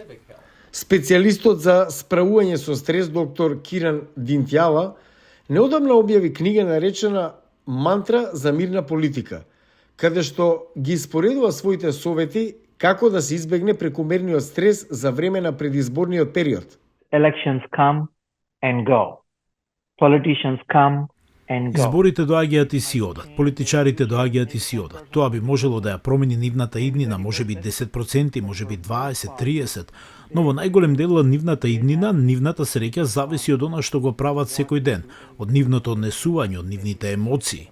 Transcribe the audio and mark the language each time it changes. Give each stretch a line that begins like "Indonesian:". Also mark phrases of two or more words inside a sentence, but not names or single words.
Macedonian: Специјалистот за справување со стрес доктор Киран Динтјава неодамна објави книга наречена Мантра за мирна политика, каде што ги споредува своите совети како да се избегне прекомерниот стрес за време на предизборниот период.
English: Elections come and go. Politicians come and go.
Macedonian: Изборите доаѓаат и си одат, политичарите доаѓаат и си одат. Тоа би можело да ја промени нивната иднина, можеби 10%, можеби 20, 30, но во најголем дел нивната иднина, нивната среќа зависи од она што го прават секој ден, од нивното однесување, од нивните емоции.